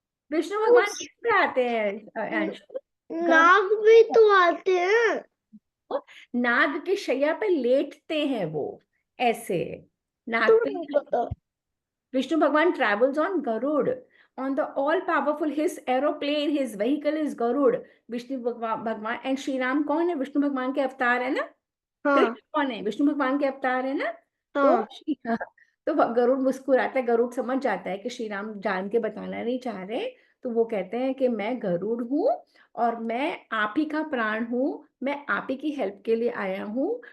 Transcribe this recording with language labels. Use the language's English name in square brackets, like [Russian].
[Hindi] विष्णु भगवान किस पे आते हैं अंशु? नाग भी तो आते हैं। नाग की शैया पे लेटते हैं वो, ऐसे नाग पे। नहीं पता। [English] Vishnu bhagwan travels on Garuda, on the all powerful his aeroplane, his vehicle is Garuda. [Hindi] Vishnu भगवान एंड श्री राम कौन है? विष्णु भगवान के अवतार है ना। हाँ कृष्ण कौन है? विष्णु भगवान के अवतार है ना। हाँ तो गरुड़ मुस्कुराता है, गरुड़ समझ जाता है कि श्री राम जान के बताना नहीं चाह रहे, तो वो कहते हैं कि मैं गरुड़ हूँ और मैं आप ही का प्राण हूँ, मैं आप ही की हेल्प के लिए आया हूँ।